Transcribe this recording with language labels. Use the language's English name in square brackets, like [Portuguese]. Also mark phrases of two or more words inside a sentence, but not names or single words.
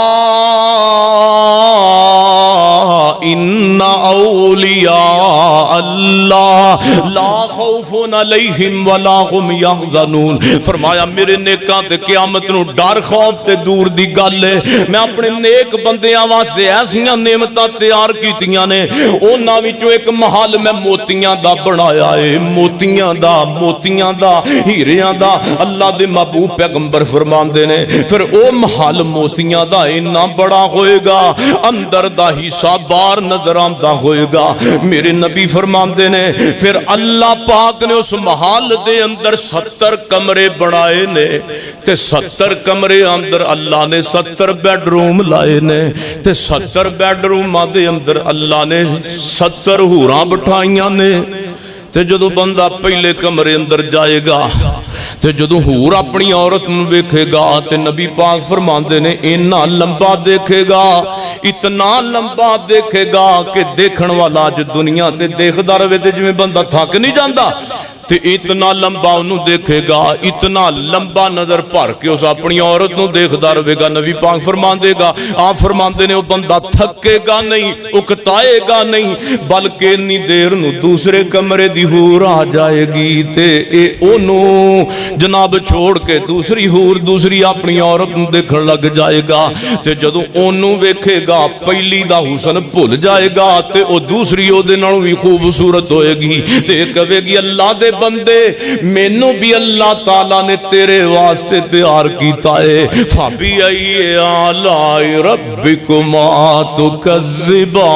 [Arabic] ان اولیاء اللہ لا خوف علیہم ولا هم یحزنون [Punjabi] فرمایا میرے نیکاں تے قیامت نو ڈر خوف تے دور دی گل ہے میں اپنے نیک بندیاں واسطے ایسیاں نعمتاں تیار کیتیاں نے انہاں وچوں ایک محل میں موتیاں دا بنایا ہے موتیاں دا ہیریاں دا اللہ دے محبوب پیغمبر فرماندے نے پھر او محل موتیاں دا اتنا بڑا ہوئے گا اندر دا حصہ باہر نظر آندا ہوئے گا میرے نبی فرماندے نے پھر اللہ پاک نے اس محل دے اندر 70 کمرے بنائے نے تے 70 کمرے اندر اللہ نے 70 بیڈ روم لائے نے تے 70 بیڈ روم دے اندر اللہ نے 70 حوراں بٹھائیاں نے تے جدو بندہ پہلے کمرے اندر جائے گا تے جدو حور اپنی عورت نو دیکھے گا تے نبی پاک فرماندے نے اتنا لمبا دیکھے گا اتنا لمبا دیکھے گا کہ دیکھن والا جو دنیا تے دیکھدا رہے تے جویں بندہ تھک نہیں جاندا تے اتنا لمبا انہوں دیکھے گا اتنا لمبا نظر بھر کے اس اپنی عورت نو دیکھدا رہے گا نبی پاک فرماندے گا آپ فرماندے نے وہ بندہ تھکے گا نہیں اکتائے گا نہیں بلکہ اتنی دیر نو دوسرے کمرے دی حور آ جائے گی تے انہوں جناب چھوڑ کے دوسری حور دوسری اپنی عورت نو دیکھن لگ جائے گا تے جدوں انہوں ویکھے گا پہلی دا حسن بھول جائے گا تے او دوسری او دے نالوں وی خوبصورت ہوئے گی تے کہے گی اللہ دے بندے مینوں بھی اللہ تعالیٰ نے تیرے واسطے تیار کیتا ہے [Arabic] فَبِأَيِّ آلَاءِ رَبِّكُمَا تُكَذِّبَانِ